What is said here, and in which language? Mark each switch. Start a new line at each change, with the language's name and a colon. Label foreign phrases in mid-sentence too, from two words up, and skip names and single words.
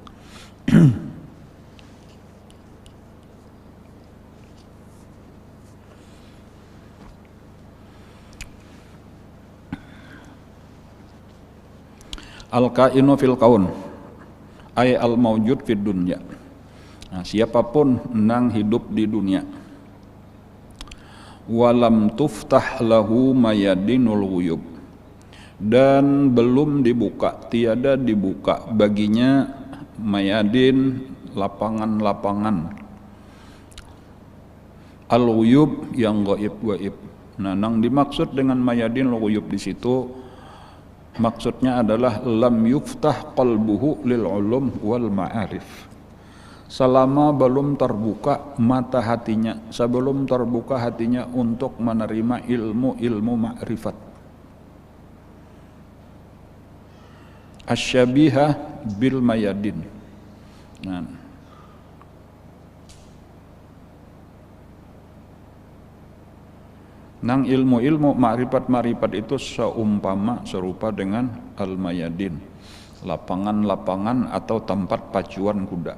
Arabic: الكائن في الكون أي الموجود في الدنيا.
Banjar: Nah, siapapun nang hidup di dunia.
Arabic: ولم تفتح له ميادين الغيوب.
Banjar: Dan belum dibuka, tiada dibuka baginya mayadin, lapangan-lapangan. Al-ghuyub yang gaib-gaib. Nah, nang dimaksud dengan
Arabic: ميادين الغيوب
Banjar: di situ maksudnya adalah
Arabic: لم يفتح قلبه للعلوم والمعارف.
Banjar: Selama belum terbuka mata hatinya, sebelum terbuka hatinya untuk menerima ilmu-ilmu ma'rifat.
Arabic: شبيهة بالميادين.
Banjar: Nah, nang ilmu-ilmu ma'rifat-ma'rifat itu seumpama serupa dengan al-mayadin, lapangan-lapangan atau tempat pacuan kuda.